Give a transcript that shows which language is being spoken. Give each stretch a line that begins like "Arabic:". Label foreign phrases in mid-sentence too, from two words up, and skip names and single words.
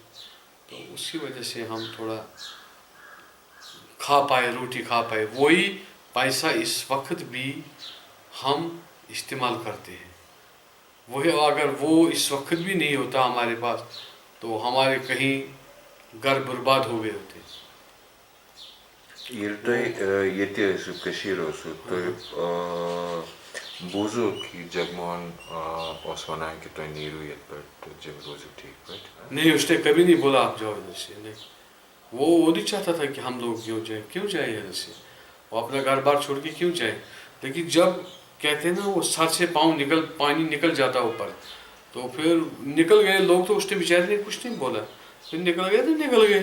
Urdu: تو اسی وجہ سے ہم تھوڑا کھا پائے، روٹی کھا پائے. وہی پیسہ اس وقت بھی ہم استعمال کرتے ہیں. وہی اگر وہ اس وقت بھی نہیں ہوتا ہمارے پاس تو ہمارے کہیں گھر برباد ہو گئے ہوتے.
Kashmiri: ییٚلہِ تۄہہِ ییٚتہِ ٲسِو کٔشیٖرِ اوسوٕ تُہۍ بوٗزوٕ کہِ جگموہن اوس وَنان کہِ تُہۍ نیٖرِو ییٚتہِ پٮ۪ٹھ تہٕ جِم روٗزِو ٹھیٖک پٲٹھۍ؟
Urdu: نہیں، اس نے کبھی نہیں بولا آپ جاؤ ادھر سے. نہیں، وہ نہیں چاہتا تھا کہ ہم لوگ کیوں جائیں ادھر سے. وہ اپنا گھر بار چھوڑ کے کیوں جائیں. لیکن جب کہتے ہیں نا وہ سر سے پانی نکل جاتا اوپر، تو پھر نکل گئے لوگ. تو اس نے بیچارے نے کچھ نہیں بولا، پھر نکل گئے تو نکل گئے.